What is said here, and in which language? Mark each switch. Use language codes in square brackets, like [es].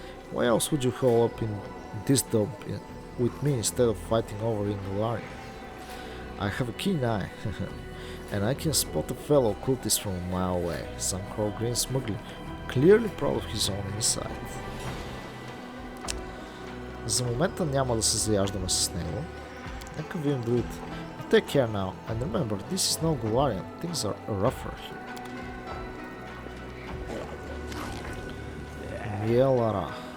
[en] Why else would you hole up in this dump with me instead of fighting over in Galarian? I have a keen eye, and I can spot a fellow cultist from a mile away. Some crow grins smugly, clearly proud of his own insight. [bg] За момента няма да се заяждаме с него. Нека видим другите. [en] Take care now, and remember, this is no Galarian. Things are rougher here. Mielara.